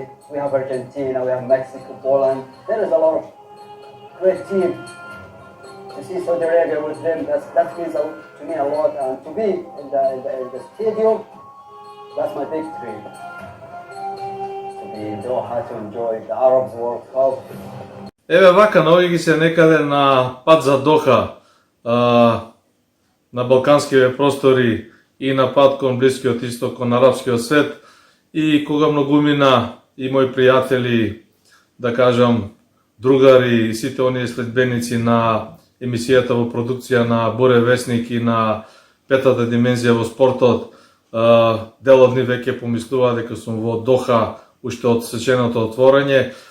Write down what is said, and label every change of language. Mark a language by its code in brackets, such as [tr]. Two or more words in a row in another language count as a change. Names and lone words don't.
[en] We have Argentina, we have Mexico, Poland. There is a lot of great team. To see Saudi Arabia with them, that means to me a lot. And to be in the stadium, that's my victory. To be in Doha to enjoy the Arabs World Cup. [mk] Еве вака, наоѓајќи се некаде на пат за Доха, на балканските простори и на пат кон Блискиот исток, кон арапскиот свет, и кога многумина и мои пријатели, да кажам, другари и сите оние следбеници на емисијата во продукција на Буре Весник и на Петата димензија во спортот, дел од нив веќе помислува дека сум во Доха уште од сеченото отворање.